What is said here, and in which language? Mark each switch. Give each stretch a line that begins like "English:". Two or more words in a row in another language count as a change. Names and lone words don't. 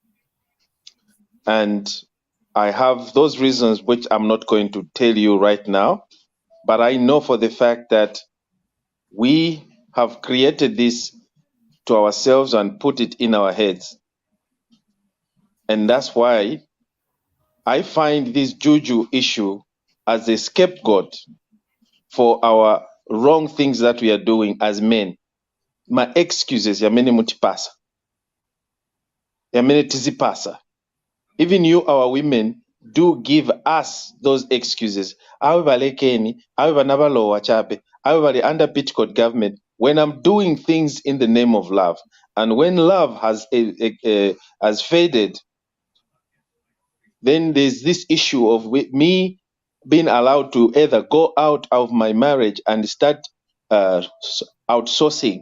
English: And I have those reasons which I'm not going to tell you right now, but I know for the fact that we have created this to ourselves and put it in our heads. And that's why I find this Juju issue as a scapegoat for our wrong things that we are doing as men. My excuses,
Nyanja: yamene mutipasa. Yamene tizipasa.
English: Even you, our women, do give us those excuses.
Bemba: Awe balekeni, awe banabalowa chape, awe bali
English: under Pitcoat government, when I'm doing things in the name of love. And when love has faded, then there's this issue of me being allowed to either go out of my marriage and start outsourcing.